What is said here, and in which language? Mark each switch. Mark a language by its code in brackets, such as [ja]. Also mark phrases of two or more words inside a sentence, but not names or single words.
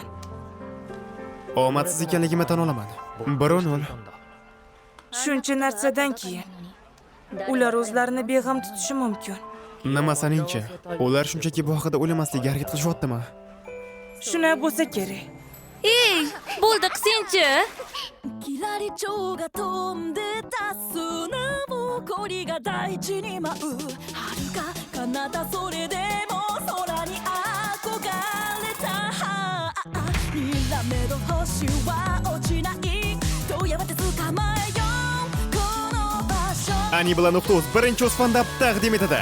[uz] Omadsiz ekanligimni tan olaman. 1-0. Shuncha narsadan keyin ular o'zlarini beg'am tutishi mumkin. Nima saningcha? Ular shunchaki bu haqida o'ylamaslikka harakat qilishyaptimi? Shunday bo'lsa kerak. Ey, bo'ldi, qisingchi. [ja] キラリチョウが飛んでた砂ぼこりが大地に舞う遥か彼方それでも空に憧れたにらめど星は落ちないとやがて捕まえようこの場所 [uz] Anibla.uz birinchi uz fandab taqdim etadi.